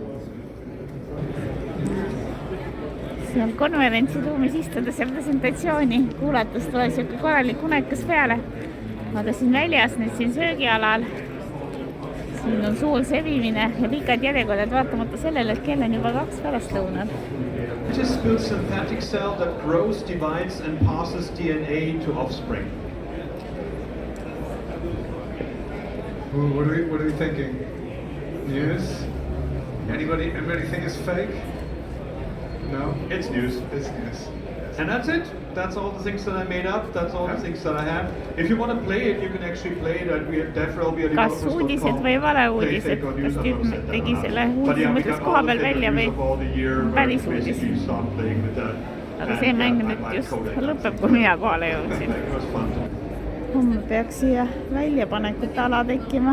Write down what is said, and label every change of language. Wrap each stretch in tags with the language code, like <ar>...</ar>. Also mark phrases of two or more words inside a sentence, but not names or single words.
<et>Seal konverentsiruumis istudes ja presentatsiooni kuulates tuleb siuke korralik unekas peale. Aga siin väljas, nüüd siin söögialal. Siin on suur sevimine ja pikad järjekorrad vaatamata sellele, et kell on juba 2 pärastlõunal.</et> <en>Fetus builds synthetic cell that grows, divides and passes DNA to offspring. What are we thinking? News? Anybody think it's fake? No? It's news. It's news. And that's it. That's all the things that I made up. That's all the things that I have. If you want to play it, you can actually play it at</en> <et>kas uudised või valeuudised? Kas tüüp tegi selle uudise mõttes koha peal välja või päris uudis? Aga see mäng nüüd just lõpeb, kui mina kohale jõudsin. Homme peaks siia väljapanekute ala tekkima.</et>